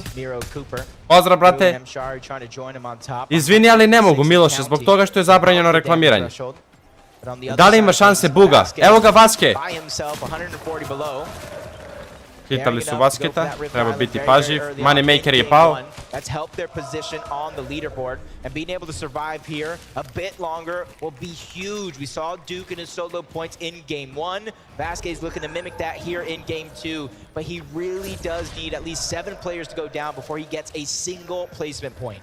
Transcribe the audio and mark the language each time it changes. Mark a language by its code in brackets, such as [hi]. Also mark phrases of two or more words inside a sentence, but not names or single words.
[sr] Pozdrav, brate. Izvini, ali ne mogu, Miloše, zbog toga što je zabranjeno reklamiranje. Da li ima šanse Booga? Evo ga, Vaske. Hitali su basketa, treba biti pažljiv. Moneymaker je pao. [en] That's helped their position on the leaderboard, and being able to survive here a bit longer will be huge. We saw Duke in his solo points in game 1. Vasquez looking to mimic that here in game 2, but he really does need at least 7 players to go down before he gets a single placement point.